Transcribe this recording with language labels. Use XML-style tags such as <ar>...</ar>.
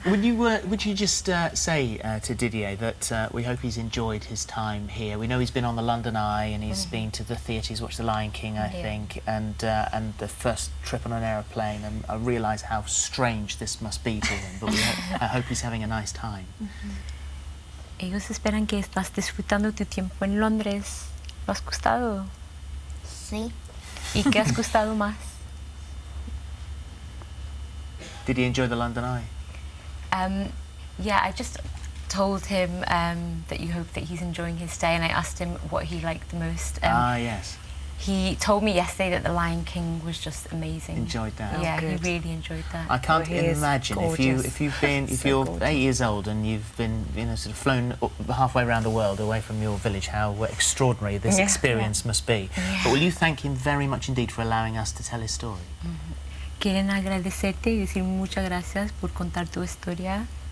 <en>Would you just say to Diddier that we hope he's enjoyed his time here? We know he's been on the London Eye and he's been to the theatre, he's watched The Lion King, I think, and the first trip on an aeroplane, and I realise how strange this must be to him, but I hope he's having a nice time.</en> <es>Ellos esperan que estás disfrutando tu tiempo en Londres. ¿Lo has gustado? Sí. ¿Y qué has gustado más?</es> <en>Did he enjoy the London Eye? Yeah, I just told him that you hope that he's enjoying his stay, and I asked him what he liked the most. Yes. He told me yesterday that The Lion King was just amazing. Enjoyed that. Yeah, good. he really enjoyed that. I can't He is imagine gorgeous. if you're gorgeous. 8 years old and you've been sort of flown halfway around the world away from your village, how extraordinary this experience must be. Yeah. But will you thank him very much indeed for allowing us to tell his story?</en> <es>Quieren agradecerte y decir muchas gracias por contar tu historia.</es>